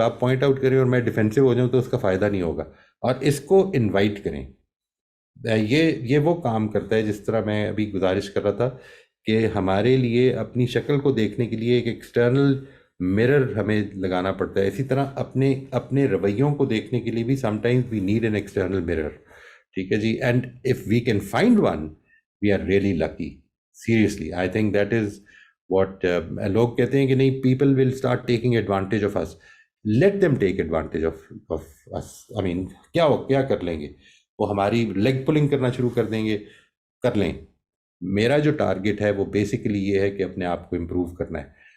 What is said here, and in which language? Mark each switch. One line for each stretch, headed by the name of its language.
Urdu: آپ point out کریں اور میں ڈیفینسو ہو جاؤں تو اس کا فائدہ نہیں ہوگا. اور اس کو انوائٹ کریں, یہ وہ کام کرتا ہے جس طرح میں ابھی گزارش کر رہا تھا کہ ہمارے لیے اپنی شکل کو دیکھنے کے لیے ایک ایکسٹرنل مرر ہمیں لگانا پڑتا ہے. اسی طرح اپنے رویوں کو دیکھنے کے لیے بھی
English: Sometimes we need an external mirror.
Urdu: ٹھیک ہے جی.
English: And if we can find one, we are really lucky. Seriously I think that is what
Urdu: لوگ کہتے ہیں کہ نہیں,
English: People will start taking advantage of us. Let them take advantage of us. I mean
Urdu: کیا کر لیں گے وہ؟ ہماری لیگ پولنگ کرنا شروع کر دیں گے, کر لیں. میرا جو ٹارگٹ ہے وہ بیسیکلی یہ ہے کہ اپنے آپ کو امپروو کرنا ہے.